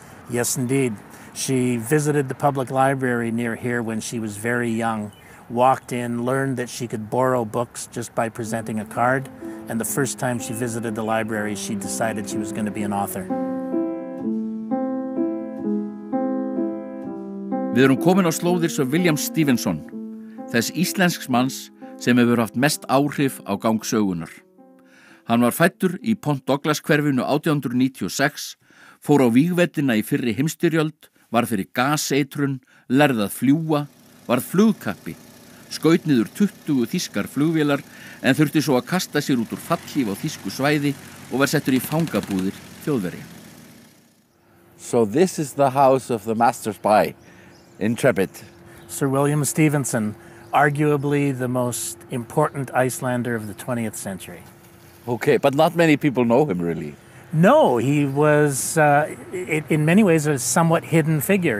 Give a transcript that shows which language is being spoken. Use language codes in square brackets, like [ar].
[en] Yes, indeed. She visited the public library near here when she was very young, walked in, learned that she could borrow books just by presenting a card, and the first time she visited the library, she decided she was going to be an author. [is] Við erum komin á slóðir Sir William Stevenson, þess íslensks manns sem hefur haft mest áhrif á gang sögunar. Hann var fæddur í Point Douglas hverfinu 1896, fór á vígveldina í fyrri heimsstyrjöld, var fyrir gaseitrun, lærði að fljúga, varð flugkappi, skaut niður 20 þýskar flugvélar en þurfti svo að kasta sér út úr fallhlíf á þýsku svæði og var settur í fangabúðir Þjóðverja. [en] So this is the house of the master spy, intrepid. Sir William Stevenson, arguably the most important Icelander of the 20th century. Okay, but not many people know him really. No, he was, in many ways, a somewhat hidden figure.